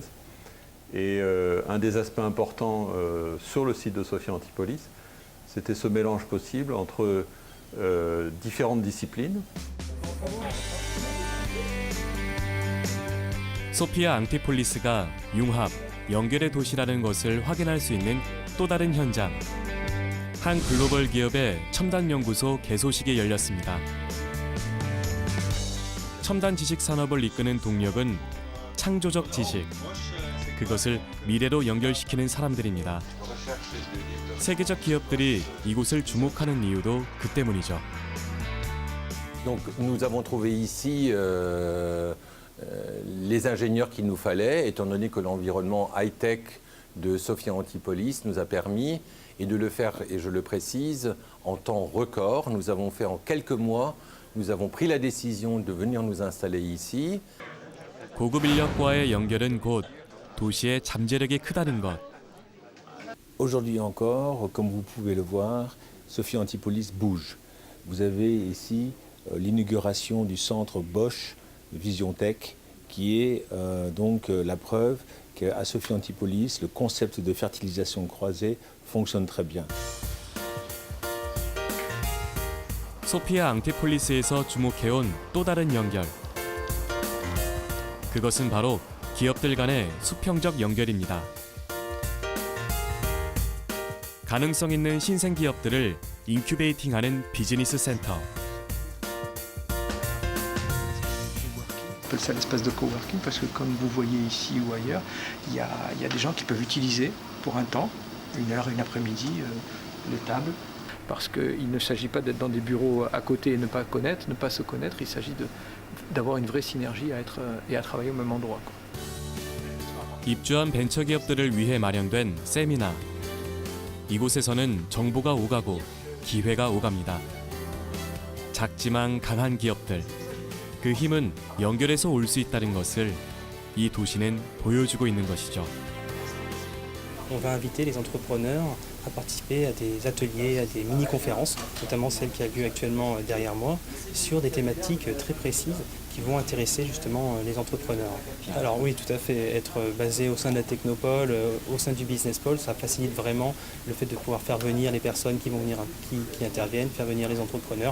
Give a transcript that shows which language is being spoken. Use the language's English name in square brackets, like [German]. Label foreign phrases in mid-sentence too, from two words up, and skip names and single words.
[French] Et un des aspects importants sur le site de Sophia Antipolis, c'était ce mélange possible entre différentes disciplines. [Korean] 소피아 앙티폴리스가 융합, 연결의 도시라는 것을 확인할 수 있는 또 다른 현장. 한 글로벌 기업의 첨단 연구소 개소식이 열렸습니다. 첨단 지식 산업을 이끄는 동력은 창조적 지식. 그것을 미래로 연결시키는 사람들입니다. 세계적 기업들이 이곳을 주목하는 이유도 그 때문이죠. [French] Donc nous avons trouvé ici les ingénieurs qu'il nous fallait, étant donné que l'environnement high-tech de Sophia Antipolis nous a permis, et de le faire, et je le précise, en temps record. Nous avons fait en quelques mois, nous avons pris la décision de venir nous installer ici. [Korean] 고급 인력과의 연결은 곧 도시의 잠재력이 크다는 것. [French] Aujourd'hui encore, comme vous pouvez le voir, Sophia Antipolis bouge. Vous avez ici l'inauguration du centre Bosch Vision Tech, qui est donc la preuve qu'à Sophia Antipolis, le concept de fertilisation croisée fonctionne très bien. [Korean] 소피아 앙티폴리스에서 주목해온 또 다른 연결. 그것은 바로 기업들 간의 수평적 연결입니다. 가능성 있는 신생 기업들을 인큐베이팅하는 비즈니스 센터. [French] On appelle ça l'espace de coworking parce que comme vous voyez ici ou ailleurs, il y a des gens qui peuvent utiliser pour un temps, une heure, une après-midi, les tables. Parce qu'il ne s'agit pas d'être dans des bureaux à côté et ne pas se connaître, il s'agit d'avoir une vraie synergie et à travailler au même endroit. [Korean] 입주한 벤처기업들을 위해 마련된 세미나. 이곳에서는 정보가 오가고 기회가 오갑니다. 작지만 강한 기업들. 그 힘은 연결해서 올 수 있다는 것을 이 도시는 보여주고 있는 것이죠. [French] On va inviter les entrepreneurs à participer à des ateliers, à des mini-conférences, notamment celle qui a lieu actuellement derrière moi, sur des thématiques très précises qui vont intéresser justement les entrepreneurs. Alors oui, tout à fait, être basé au sein de la Technopole, au sein du Business Pole, ça facilite vraiment le fait de pouvoir faire venir les personnes qui vont venir, qui interviennent, faire venir les entrepreneurs.